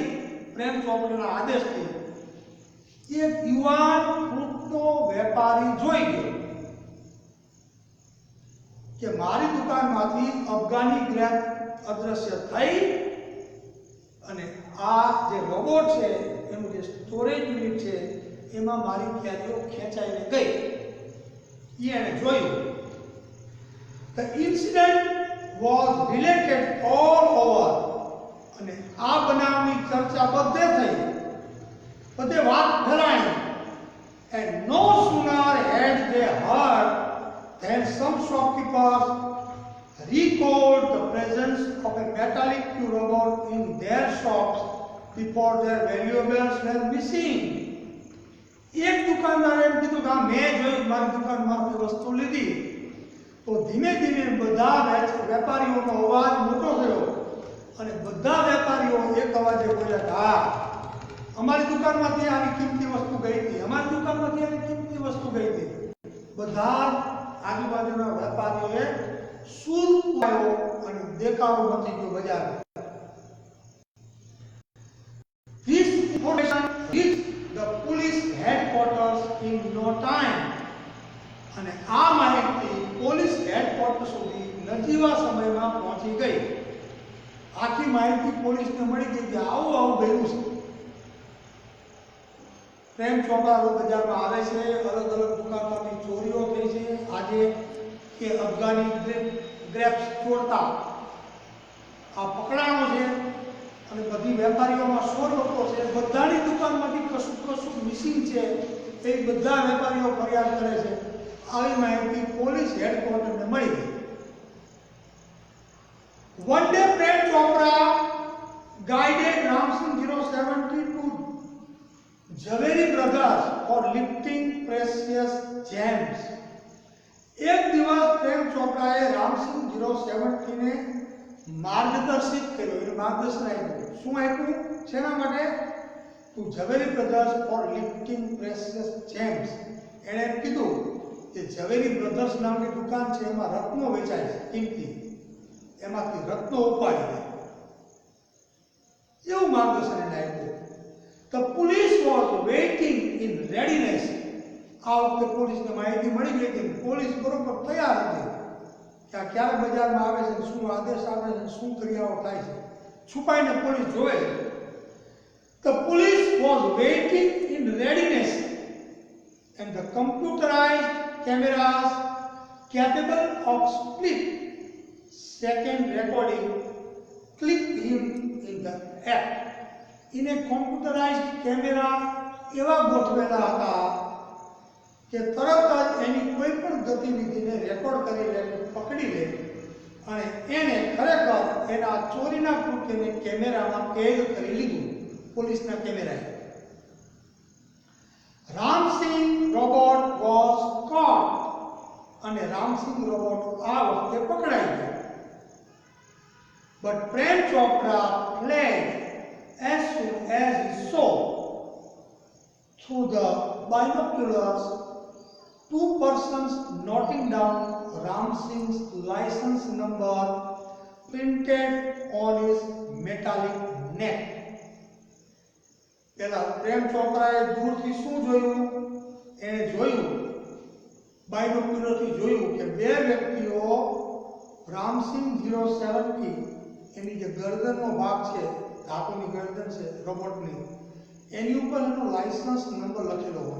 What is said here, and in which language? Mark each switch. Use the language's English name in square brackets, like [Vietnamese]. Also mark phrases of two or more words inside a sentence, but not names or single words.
[Gujarati] પ્રેમ ચોપરાના આદેશથી એક યુવાન ફ્રૂટનો વેપારી જોઈ ગયો કે મારી દુકાનમાંથી [English] Afghani grape [Gujarati] અદ્રશ્ય થઈ અને આ જે રોબોટ છે એનું જે [English] storage unit [Gujarati] છે એમાં મારી કેરીઓ ખેંચાઈને ગઈ. એને જોયું. [English] The incident was related all over [Gujarati] અને આ બનાવની ચર્ચા બધે થઈ, બધે વાત ફેલાઈ. [English] And no sooner had they heard than some shopkeepers recalled the presence of a metallic robot in their shops before their valuables were missing. [Gujarati] એક દુકાનદારે એમ કીધું કે મેં જોયું મારી દુકાનમાંથી વસ્તુ લીધી. તો ધીમે ધીમે બધા વેપારીઓનો અવાજ મોટો થયો અને બધા વેપારીઓ એક અવાજે બોલ્યા કે હા અમારી દુકાનમાંથી આવી કિંમતી વસ્તુ ગઈ હતી, અમારી દુકાનમાંથી આવી કિંમતી વસ્તુ ગઈ હતી. બધા આજુબાજુના વેપારીઓએ સૂર પાડ્યો અને દેખાવો મચી ગયો બજારમાં. [English] This information reached the police headquarters in no time. [Gujarati] અને આ માહિતી [English] police headquarters [Gujarati] સુધી નજીવા સમયમાં પહોંચી ગઈ. આખી માહિતી પોલીસને મળી ગઈ કે આવું આવું બન્યું છે. પ્રેમ ચોપરા બજારમાં આવે છે, અલગ અલગ દુકાનમાંથી ચોરીઓ થઈ છે. આજે કે [English] Afghani grapes [Gujarati] ચોરતા આ પકડાણો છે અને બધી વેપારીઓમાં 100 લોકો છે, બધાની દુકાનમાંથી કશું મિસિંગ છે. એ બધા વેપારીઓ ફરિયાદ કરે છે. આવી માહિતી [English] police headquarters [Gujarati] મળી ગઈ. [English] One day Prem Chopra guided Ramsingh 070 to Jhaveri Brothers for lifting precious gems. [Gujarati] એક દિવસ પ્રેમ ચોપરાએ રામસિંહ 070 ને માર્ગદર્શિત કર્યો. એને માર્ગદર્શન આપ્યું. શું આપ્યું? શેના માટે? [English] to Jhaveri Brothers for lifting precious gems. [Gujarati] એણે એમ કીધું કે ઝવેરી બ્રધર્સ નામની દુકાન છે, એમાં રત્નો વેચાય છે કિંમતી, એમાંથી રત્નો ઉપાડી દે. એવું માર્ગદર્શન એને આપ્યું. [English] The police was waiting in readiness. [Gujarati] આ વખતે પોલીસને માહિતી મળી ગઈ કે પોલીસ બરોબર તૈયાર હતી કે આ ક્યારે બજારમાં આવે છે, શું આદેશ આવે છે, શું ક્રિયાઓ થાય છે. છુપાઈને પોલીસ જોવે છે. [English] The police was waiting in readiness and the computerized cameras capable of split-second recording clipped him in the act. In a computerized camera [Gujarati] એવા ગોઠવેલા હતા કે તરત જ એની કોઈ પણ ગતિવિધિને રેકોર્ડ કરી લે, પકડી લે અને એને ખરેખર એના ચોરીના કૃત્યને કેમેરામાં કેદ કરી લીધું પોલીસના કેમેરાએ. રામસિંહ [English] robot was caught [Gujarati] અને રામસિંહ રોબોટ આ વખતે પકડાઈ ગયો. [English] બટ પ્રેમ ચોપરા fled as soon as he saw through the binoculars 2 persons noting down Ramsingh's license number printed on his metallic neck. [Gujarati] પહેલા પ્રેમ ચોપરાએ દૂરથી શું જોયું? એને જોયું, બાયનોક્યુલરથી જોયું કે બે વ્યક્તિઓ રામસિંગ 070 એની જે ગરદનનો ભાગ છે, ધાતુની ગરદન છે રોબોટની, એની ઉપર એનો લાયસન્સ નંબર લખેલો હોય.